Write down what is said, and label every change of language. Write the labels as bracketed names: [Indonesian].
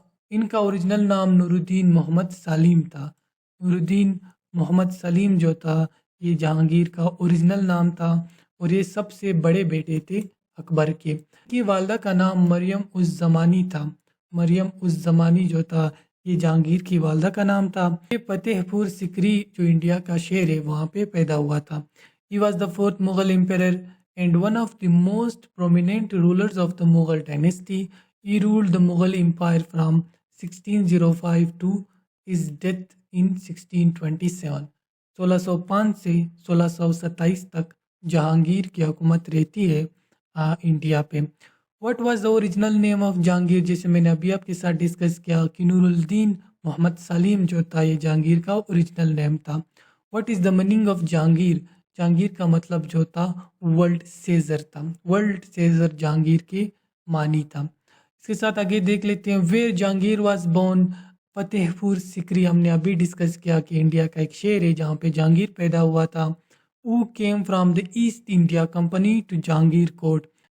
[Urdu] ان کا اوریجنل نام نورالدین محمد سلیم تھا۔ نورالدین محمد سلیم جو تھا یہ جہانگیر کا اوریجنل نام تھا، اور یہ سب سے بڑے بیٹے تھے اکبر کے۔ ان کی والدہ کا نام مریم الزمانی تھا۔ مریم الزمانی جو تھا یہ جہانگیر کی والدہ کا نام تھا۔ یہ فتح پور سکری جو انڈیا کا شہر ہے وہاں پہ پیدا ہوا تھا۔ [English] He was the fourth Mughal emperor and one of the most prominent rulers of the Mughal dynasty. He ruled the Mughal Empire from 1605 to his death in 1627. [Urdu] 1605 سے 1627 تک جہانگیر کی حکومت رہتی ہے انڈیا پہ۔ [English] What was the original name of Jahangir? [Urdu] جیسے میں نے ابھی آپ کے ساتھ ڈسکس کیا کہ نورالدین محمد سلیم جو تھا یہ جہانگیر کا اوریجنل نیم تھا۔ [English] What is the meaning of Jahangir? [Urdu] Jahangir کا مطلب جو تھا ورلڈ سیزر تھا۔ ورلڈ سیزر جہانگیر کے معنی تھا۔ اس کے ساتھ آگے دیکھ لیتے ہیں [English] Where Jahangir was born. [Urdu] فتح پور سکری ہم نے ابھی ڈسکس کیا کہ انڈیا کا ایک شہر ہے جہاں پہ جہانگیر پیدا ہوا تھا۔ [English] who came from the east India company to Jahangir Kot.